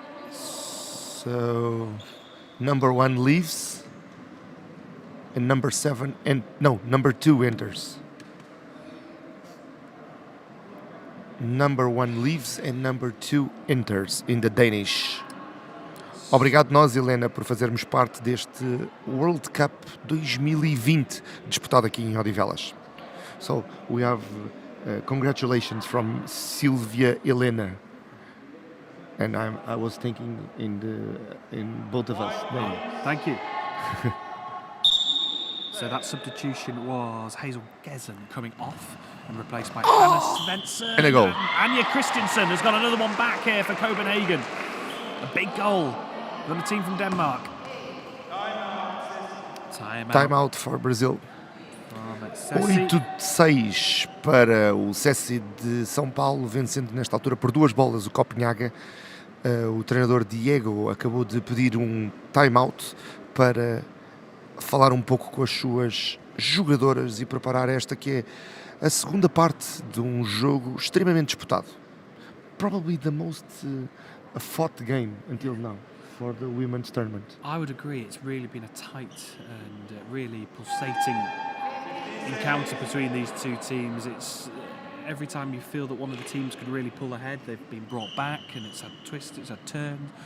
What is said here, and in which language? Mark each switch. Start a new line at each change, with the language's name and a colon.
English: So number 1 leaves and number 2 enters. Number 1 leaves and number 2 enters in the Danish.
Portuguese: Obrigado nós, Helena, por fazermos parte deste World Cup 2020 disputado aqui em Odivelas.
English: So we have congratulations from Silvia Helena. And I was thinking in both of us. Thank you. So that substitution was Hazel Gessen coming off and replaced by Anna Svensson. And a goal. Anja Christensen has got another one back here for Copenhagen. A big goal from the team from Denmark. Time out for Brazil. SESI.
Portuguese: 8-6 para o SESI de São Paulo, vencendo nesta altura por 2 bolas o Copenhagen. O treinador Diego acabou de pedir um time-out para falar um pouco com as suas jogadoras e preparar esta que é a segunda parte de um jogo extremamente disputado.
English: Probably the most fought game until now for the women's tournament. I would agree. It's really been a tight and really pulsating encounter between these 2 teams. It's every time you feel that one of the teams could really pull ahead, they've been brought back, and it's had twists, it's had turns.